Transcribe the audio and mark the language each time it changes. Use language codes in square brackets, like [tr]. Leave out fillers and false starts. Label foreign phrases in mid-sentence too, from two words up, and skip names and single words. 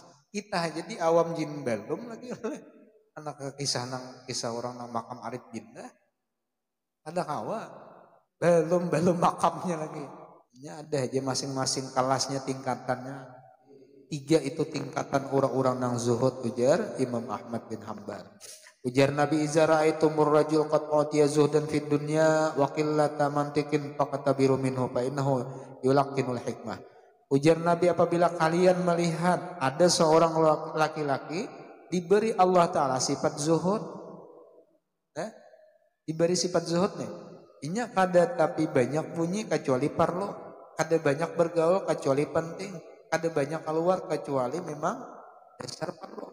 [bjn] Kita aja di awam jin belum lagi. Anak kisah orang yang makam [ar] عارف بالله. [bjn] Ada kawa. Belum makamnya lagi. Ini ada aja masing-masing kelasnya, tingkatannya. 3 itu tingkatan orang-orang yang zuhud, ujar Imam Ahmad bin Hambal. Ujar Nabi Izara itu [ar] الرجل قد أوتي زهدا في الدنيا وقلة منطق فاقتربوا منه فإنه يلقن الحكمة. [bjn] Ujar Nabi, apabila kalian melihat ada seorang laki-laki diberi Allah Ta'ala sifat zuhud, diberi sifat zuhud nih, inya kada tapi banyak bunyi kecuali parlo, kada banyak bergaul kecuali penting, kada banyak keluar kecuali memang dasar parlo.